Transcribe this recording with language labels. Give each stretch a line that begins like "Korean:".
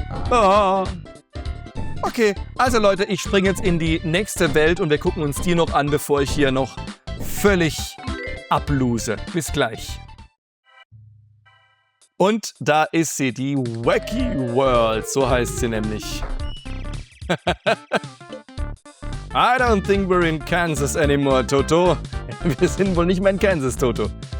German: Oh. Okay, also Leute, ich springe jetzt in die nächste Welt und wir gucken uns die noch an, bevor ich hier noch völlig ablose. Bis gleich. Und da ist sie, die Wacky World, so heißt sie nämlich.
English: I don't think we're in Kansas anymore, Toto.
German: Wir sind wohl nicht mehr in Kansas, Toto.